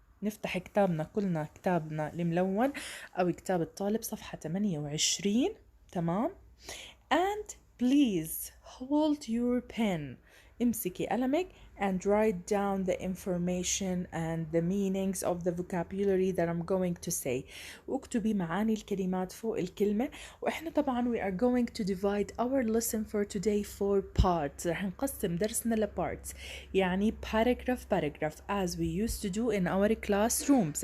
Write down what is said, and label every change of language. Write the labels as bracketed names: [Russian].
[Arabic] نفتح كتابنا كلنا، كتابنا الملون أو كتاب الطالب، صفحة 28. تمام. [English] And please hold your pen. [Arabic] امسكي قلمك [English] and write down the information and the meanings of the vocabulary that I'm going to say. [Arabic] واكتبي معاني الكلمات فوق الكلمة. وإحنا طبعا [English] we are going to divide our lesson for today for parts. [Arabic] رح نقسم درسنا [English] لparts، يعني paragraph as we used to do in our classrooms.